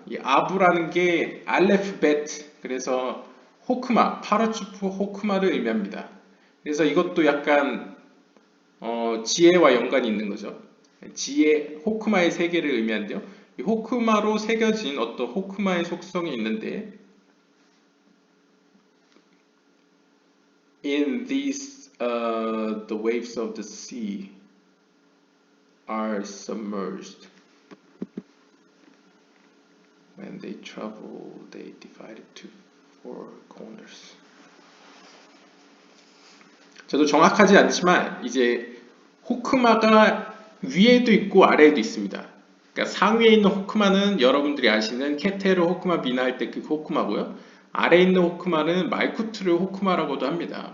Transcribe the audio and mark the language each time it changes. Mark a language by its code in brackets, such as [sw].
[ko] 이 아부라는 게 알레프벳, 그래서 호크마, 파라추프 호크마를 의미합니다. 그래서 이것도 약간 지혜와 연관이 있는 거죠. 지혜, 호크마의 세계를 의미하는데요. 이 호크마로 새겨진 어떤 호크마의 속성이 있는데, [en] In these, the waves of the sea are submerged. When they travel, they divide it to four corners. [ko] 저도 정확하지 않지만 이제 호크마가 위에도 있고 아래에도 있습니다. 그러니까 상위에 있는 호크마는 여러분들이 아시는 케테르 호크마 비나 할 때 그 호크마고요. 아래에 있는 호크마는 말쿠트르 호크마라고도 합니다.